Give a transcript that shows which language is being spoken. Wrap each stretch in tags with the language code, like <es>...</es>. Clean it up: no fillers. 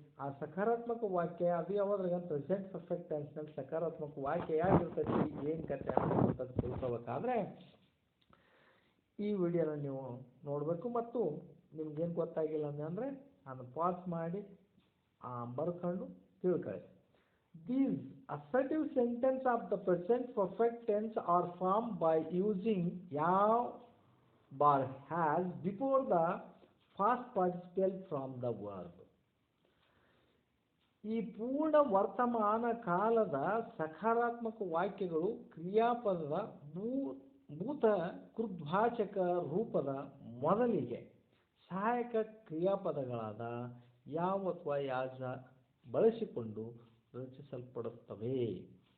<kn>ಆ ಸಕಾರಾತ್ಮಕ ವಾಕ್ಯ ಅದು ಯಾವಾದ್ರಾಗ ಪ್ರೆಸೆಂಟ್ ಪರ್ಫೆಕ್ಟ್ ಟೆನ್ಸ್ನಲ್ಲಿ ಸಕಾರಾತ್ಮಕ ವಾಕ್ಯ ಯಾಗಿರ್ತೈತಿ, ಏನು ಕತೆ ಅಂತ ತಿಳ್ಕೊಬೇಕಾದ್ರೆ ಈ ವಿಡಿಯೋನ ನೀವು ನೋಡಬೇಕು ಮತ್ತು ನಿಮ್ಗೇನು ಗೊತ್ತಾಗಿಲ್ಲ ಅಂದರೆ ಅದನ್ನು ಪಾಸ್ ಮಾಡಿ ಬರ್ಕೊಂಡು ತಿಳ್ಕೊಳ್ಳಿ.</kn> <en>These assertive sentence of the present perfect tense are formed by using yav bar has before the past participle from the verb.</en> <kn>ಈ ಪೂರ್ಣ ವರ್ತಮಾನ ಕಾಲದ ಸಕಾರಾತ್ಮಕ ವಾಕ್ಯಗಳು ಕ್ರಿಯಾಪದದ ಭೂತ ಕೃದ್ವಾಚಕ ರೂಪದ ಮೊದಲಿಗೆ ಸಹಾಯಕ ಕ್ರಿಯಾಪದಗಳಾದ ಯಾವ ಅಥವಾ ಯಾಜ ಬಳಸಿಕೊಂಡು ರಚಿಸಲ್ಪಡುತ್ತವೆ.</kn>